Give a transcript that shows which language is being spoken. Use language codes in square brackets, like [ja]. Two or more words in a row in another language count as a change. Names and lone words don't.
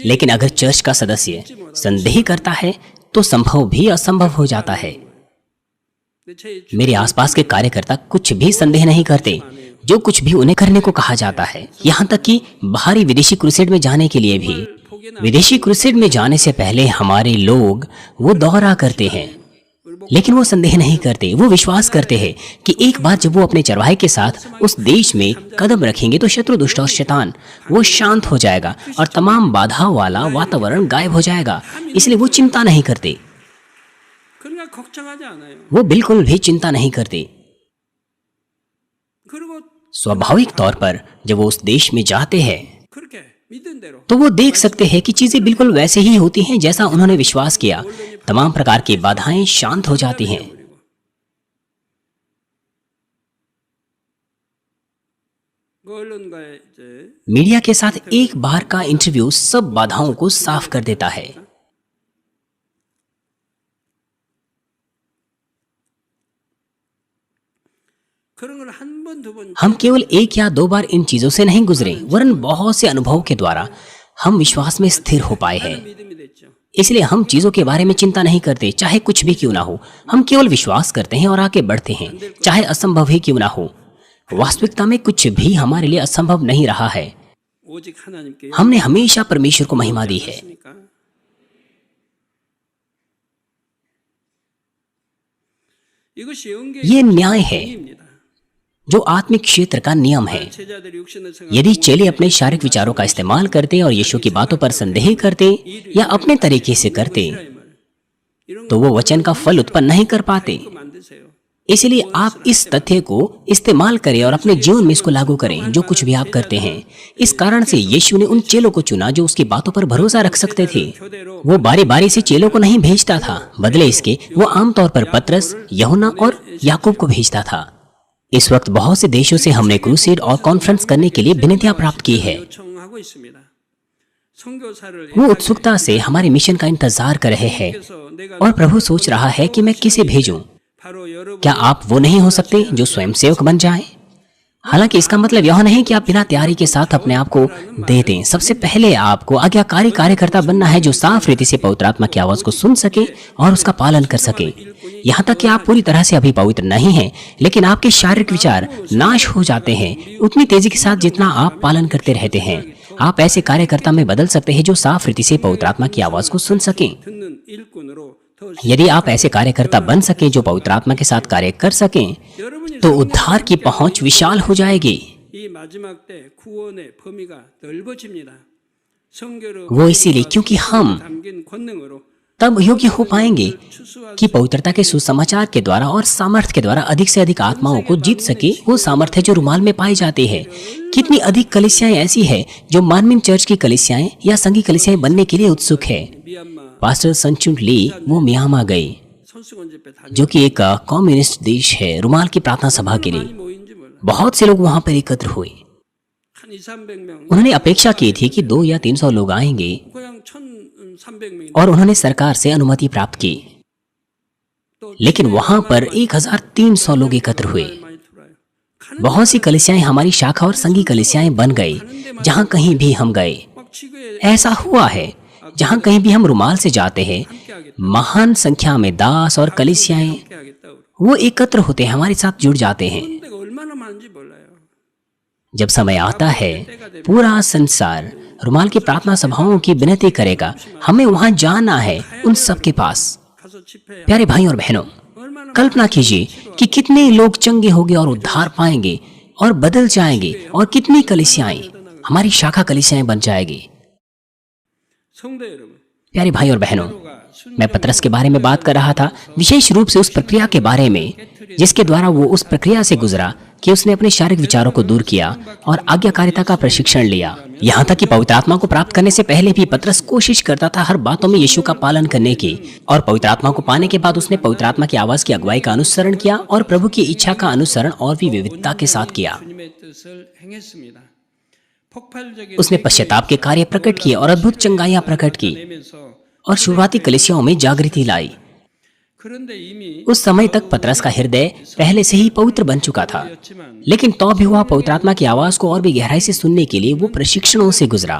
[hi] लेकिन अगर चर्च का सदस्य संदेह करता है तो संभव भी असंभव हो जाता है। [ko] 제 [hi] मेरे आसपास के कार्यकर्ता कुछ भी संदेह नहीं करते जो कुछ भी उन्हें करने को कहा जाता है, यहाँ तक कि बाहरी विदेशी क्रूसेड में जाने के लिए भी। विदेशी क्रूसेड में जाने से पहले हमारे लोग वो दौरा करते हैं, लेकिन वो संदेह नहीं करते। वो विश्वास करते हैं कि एक बार जब वो अपने चरवाहे के साथ उस देश में कदम रखेंगे तो शत्रु दुष्ट और शैतान वो शांत हो जाएगा और तमाम बाधा वाला वातावरण गायब हो जाएगा। इसलिए वो चिंता नहीं करते। [ko] 그러니까 걱정하지 않아요. [hi] वो बिल्कुल भी चिंता नहीं करते। [ko] 그리고 [hi] स्वाभाविक तौर पर जब वो उस देश में जाते हैं [ko] 그렇게 믿은 대로 [hi] तो वो देख सकते हैं कि चीजें बिल्कुल वैसे ही होती हैं जैसा उन्होंने विश्वास किया। तमाम प्रकार की बाधाएं शांत हो जाती हैं। [ko] 언론과의 이제 [hi] मीडिया के साथ एक बार का इंटरव्यू सब बाधाओं को साफ कर देता है। [ko] 그런 걸 한 번 두 번 [hi] हम केवल एक या दो बार इन चीजों से नहीं गुजरे, वरन बहुत से अनुभव के द्वारा हम विश्वास में स्थिर हो पाए हैं। [ko] 믿음이 됐죠. [hi] इसलिए हम चीजों के बारे में चिंता नहीं करते, चाहे कुछ भी क्यों ना हो। हम केवल विश्वास करते हैं और आगे बढ़ते हैं, चाहे असंभव ही क्यों ना हो। वास्तविकता में कुछ भी हमारे लिए असंभव नहीं रहा है। [ko] 오직 하나님께 [hi] हमने हमेशा परमेश्वर को महिमा दी है। [ko] 했으니까. 이것이 영계의 [hi] ये न्याय है [ko] 입니다. [hi] जो आत्मिक क्षेत्र का नियम है। [ko] 제자들이 육신을 생각 [hi] यदि चेले अपने शारीरिक विचारों का इस्तेमाल करते और यीशु की बातों पर संदेह करते या अपने तरीके से करते [ko] 이런 [hi] तो वो वचन का फल उत्पन्न नहीं कर पाते। [ko] 거 만드세요. [hi] इसलिए आप इस तथ्य को इस्तेमाल करें और अपने जीवन में इसको लागू करें जो कुछ भी आप करते हैं। इस कारण से यीशु ने उन चेलों को चुना जो उसकी बातों पर भरोसा रख सकते थे। [ko] 교대로 [hi] वो बारी बारी से चेलों को नहीं भेजता था, बदले इसके वो आमतौर पर पतरस, यूहन्ना और याकूब को भेजता था। इस वक्त बहुत से देशों से हमने क्रूसेड और कॉन्फ्रेंस करने के लिए विनतियां प्राप्त की है। [ko] 요청하고 있습니다. 선교사를 [hi] वो उत्सुकता से हमारे मिशन का इंतजार कर रहे हैं [ko] 예수께서 내가 [hi] और प्रभु सोच रहा है कि मैं किसे भेजूं। [ko] 바로 여러분 [hi] क्या आप वो नहीं हो सकते जो स्वयं सेवक बन जाएं? हालांकि इसका मतलब यह नहीं कि आप बिना तैयारी के साथ अपने आप को दे दें। सबसे पहले आपको आज्ञाकारी कार्यकर्ता बनना है जो साफ रीति से पवित्र आत्मा की आवाज को सुन सके और उसका पालन कर सके। यहाँ तक कि आप पूरी तरह से अभी पवित्र नहीं हैं, लेकिन आपके शारीरिक विचार नाश हो जाते हैं उतनी तेजी के साथ जितना आप पालन करते रहते हैं। आप ऐसे कार्यकर्ता में बदल सकते हैं जो साफ रीति से पवित्र आत्मा की आवाज को सुन सकें। [ko] 듣는 일꾼으로 더 [hi] यदि आप ऐसे कार्यकर्ता बन सकें जो पवित्र आत्मा के साथ कार्य कर सकें [ko] 여러분이 [hi] तो उद्धार की पहुंच विशाल हो जाएगी। [ko] 이 마지막 때 구원의 범위가 넓어집니다. 성결의 [hi] वो इसीलिए क्योंकि हम [ko] 담긴 권능으로 [hi] तब योग्य हो पाएंगे [ko] 추수한 [hi] कि पवित्रता के सुसमाचार के द्वारा और सामर्थ्य के द्वारा अधिक से अधिक आत्माओं को जीत सके। वो सामर्थ्य जो रुमाल में पाई जाती है। कितनी अधिक कलीसियाएं ऐसी है जो मानमिन चर्च की कलीसियाएं या संघी कलीसियाएं बनने के लिए उत्सुक है। [ko] 미얀마 [hi] पास्टर संचुन ली वो म्यांमार गए [ko] 선수권 집회 다 [hi] जो कि एक कम्युनिस्ट देश है, रुमाल की प्रार्थना सभा के लिए। [ko] 많이 모인지 몰라. [hi] बहुत से लोग वहां पर एकत्र हुए। [ko] 한 200-300명 [hi] उन्होंने अपेक्षा की थी कि 200 या 300 लोग आएंगे [ko] 그냥 1,300명이 [hi] और उन्होंने सरकार से अनुमति प्राप्त की, लेकिन वहां पर 1300 लोग एकत्र हुए। [ko] 많이 들어와요. [hi] बहुत सी कलिसियाएं हमारी शाखा और संघी कलिसियाएं बन गई। जहां कहीं भी हम गए [ko] 막 지구에 [hi] ऐसा हुआ है। जहां कहीं भी हम रुमाल से जाते हैं महान संख्या में दास और कलिसियाएं [ko] 함께 하겠다고. [hi] वो एकत्र होते हैं, हमारे साथ जुड़ जाते हैं। [ko] 그런 데가 얼마나 [hi] जब समय आता है पूरा संसार रुमाल की प्रार्थना सभाओं की विनती करेगा, हमें वहां जाना है, उन सब के पास। [ko] 가서 집회에 [hi] प्यारे भाई और बहनों, [ko] 얼마나 [hi] कल्पना कीजिए कि कितने लोग चंगे होंगे और उद्धार पाएंगे और बदल जाएंगे, और कितनी कलीसियाएं, हमारी शाखा कलीसियाएं बन जाएगी। [ko] 성도 여러분, [hi] प्यारे भाई और बहनों, मैं पतरस के बारे में बात कर रहा था, विशेष रूप से उस प्रक्रिया के बारे में जिसके द्वारा वो उस प्रक्रिया से गुजरा कि उसने अपने शारीरिक विचारों को दूर किया और आज्ञाकारिता का प्रशिक्षण लिया। यहाँ तक कि पवित्र आत्मा को प्राप्त करने से पहले भी पतरस कोशिश करता था हर बातों में यीशु का पालन करने की, और पवित्र आत्मा को पाने के बाद उसने पवित्र आत्मा की आवाज की अगुवाई का अनुसरण किया और प्रभु की इच्छा का अनुसरण और भी विविधता के साथ किया। [ko] 주님의 뜻을 행했습니다. 폭발적인 [hi] उसने पश्चाताप के कार्य प्रकट किए और अद्भुत चंगाइयां प्रकट की [ko] 내면서 [hi] और शुरुआती कलीसियाओं में जागृति लाई। [ko] 그런데 이미 [hi] उस समय तक पतरस का हृदय पहले से ही पवित्र बन चुका था, लेकिन तो भी वह पवित्र आत्मा की आवाज को और भी गहराई से सुनने के लिए वो प्रशिक्षणों से गुजरा,